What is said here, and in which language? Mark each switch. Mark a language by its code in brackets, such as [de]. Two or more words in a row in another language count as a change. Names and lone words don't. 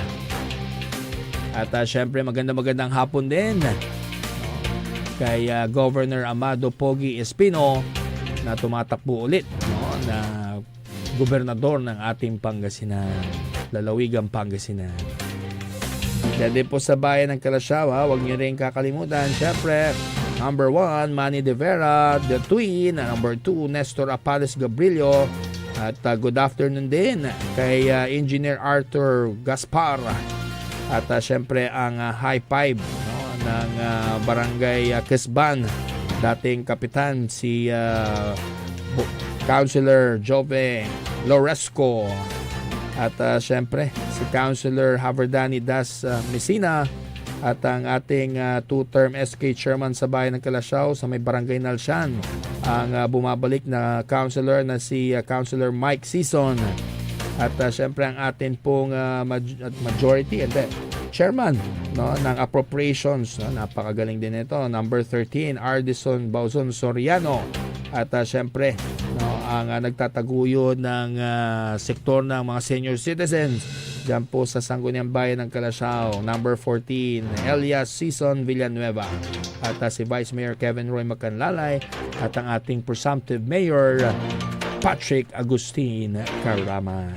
[tl] At syempre magandang hapon din kay Governor Amado Pogi Espino na tumatakbo ulit na gobernador ng ating Pangasinan, lalawigang Pangasinan. Dahil po sa bayan ng Kalasyaw, huwag niyo rin kakalimutan, syempre, number 1, Manny De Vera, The Twin, number 2, Nestor Apales Gabrilio, at [en] good afternoon [tl] din kay Engineer Arthur Gaspar, at syempre ang high five ng Barangay Kesban, dating kapitan si Councilor Jove Loresco, at syempre si Councilor Haverdani Das Messina, at ang ating 2-term SK Chairman sa bayan ng Kalasyaw sa may Barangay Nalsyan, ang bumabalik na Councilor na si Councilor Mike Sison, at syempre ang atin pong Chairman ng Appropriations, napakagaling din ito, number 13, Ardison Bauzon Soriano, at syempre ang nagtataguyod ng sektor ng mga [en] senior citizens [tl] dyan po sa Sangguniang Bayan ng Kalasyaw, number 14, Elias Sison Villanueva, at si Vice Mayor Kevin Roy Macanlalay, at ang ating presumptive Mayor Patrick Agustin Carama.